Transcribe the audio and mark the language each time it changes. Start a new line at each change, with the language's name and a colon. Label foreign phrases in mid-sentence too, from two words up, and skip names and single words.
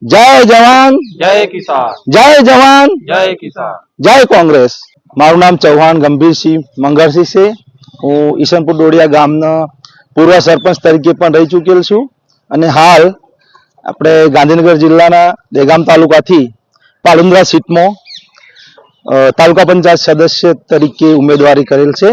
Hindi: जय जवान जय किसान जय जवान जय किसान
Gujarati: जय કોંગ્રેસ। મારું નામ ચૌહાણ ગંભીરસિંહ મંગળસિંહ છે। હું ઈશનપુર ડોડિયા ગામનો પૂર્વ સરપંચ તરીકે પણ રહી ચૂકેલ છું અને હાલ આપણે ગાંધીનગર જિલ્લાના દહેગામ તાલુકાથી પાલુંદ્રા સીટમાં તાલુકા પંચાયત સદસ્ય તરીકે ઉમેદવારી કરેલ છે।